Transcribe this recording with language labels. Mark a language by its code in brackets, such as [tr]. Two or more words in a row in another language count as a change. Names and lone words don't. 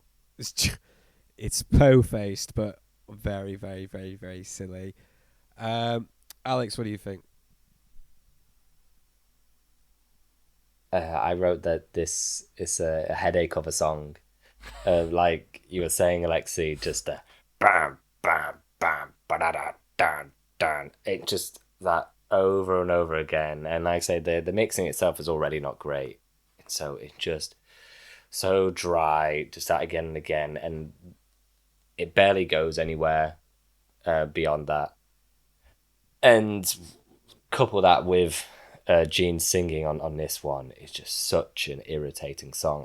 [en] It's po-faced, but very, very, very, very silly. Alex, what do you think? I wrote that this is a headache of a song. Like you were saying, Alexei, just a bam, bam, bam, ba-da-da, dun, dun. It just that over and over again. And like I say, the mixing itself is already not great. So it just so dry to start again and again. And it barely goes anywhere beyond that. And couple that with Gene singing on this one is just such an irritating song.